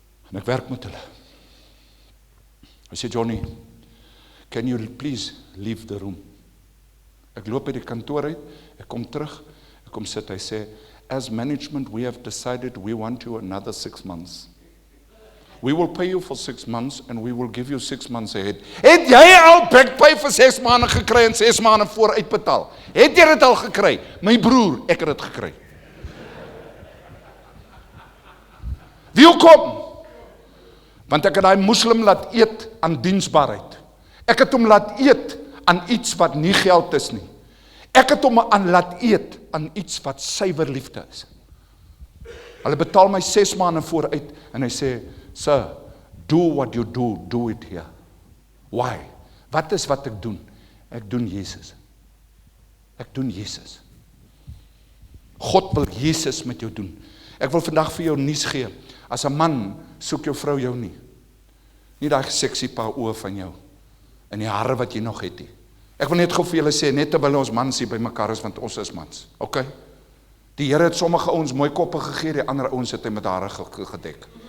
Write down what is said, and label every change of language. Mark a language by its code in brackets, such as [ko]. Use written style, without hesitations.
[af] En ek werk met hulle. [en] I say, Johnny, can you please leave the room? [af] Ek loop by die kantoor uit, ek kom terug, ek kom sit, hy sê, [en] as management we have decided we want you another 6 months. We will pay you for 6 months and we will give you 6 months ahead. [af] Het jy al backpay vir 6 maande gekry en 6 maande vooruit betaal? Het jy dit al gekry? My broer, ek het dit gekry. Wie kom? Want ek het daai moslim laat eet aan diensbaarheid. Ek het hom laat eet aan iets wat nie geld is nie. Ek het hom aan laat eet aan iets wat suiwer liefde is. Hulle betaal my 6 maande vooruit en hy sê, [en] sir, do what you do it here. Why? [af] Wat is wat ek doen? Ek doen Jesus. Ek doen Jesus. God wil Jesus met jou doen. Ek wil vandag vir jou nuus gee. As 'n man soek jou vrou jou nie. Nie daai seksie paar oë van jou en die hare wat jy nog het nie. Ek wil net gou vir julle sê, net terwyl ons mans hier by mekaar is, want ons is mans. Okay? Die Here het sommige ouens mooi koppe gegee, die ander ouens het hy met hare gedek.